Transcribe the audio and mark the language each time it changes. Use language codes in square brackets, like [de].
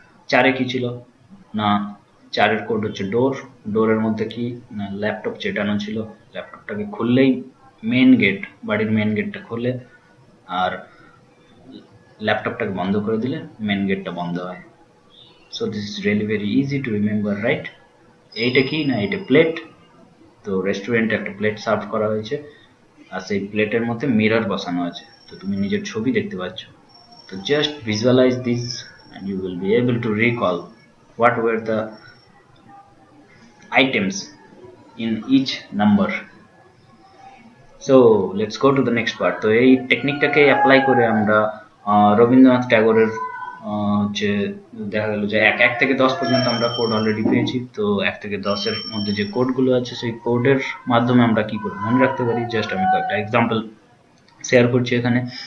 [bn] 4-এ কি ছিল না, 4-এর কোড হচ্ছে ডোর, ডোরের মধ্যে কি না ল্যাপটপ চেটানো ছিল, ল্যাপটপটাকে খুললেই মেন গেট, বাড়ির মেন গেটটা খুলে আর ল্যাপটপটাকে বন্ধ করে দিলে মেন গেটটা বন্ধ হয়। [en] So this is really very easy to remember, right? [bn] এইটা কি না, এটা প্লেট। তো রেস্টুরেন্টে একটা প্লেট সার্ভ করা হয়েছে আর সেই প্লেটের মধ্যে মিরর বসানো আছে, তো তুমি নিজের ছবি দেখতে পাচ্ছ। [en] তো just visualise this and you will be able to recall what were the items in each number. So let's go to the next part. [bn] তো এই টেকনিকটাকে অ্যাপ্লাই করে আমরা রবীন্দ্রনাথ ট্যাগোরের যে দেখা গেল যে 1 থেকে 10 পর্যন্ত আমরা কোড অলরেডি পেয়েছি। তো 1 থেকে 10-এর মধ্যে যে কোডগুলো আছে সেই কোডের মাধ্যমে আমরা কি করে মনে রাখতে পারি, জাস্ট আমি কয়েকটা এক্সাম্পল শেয়ার করছি এখানে।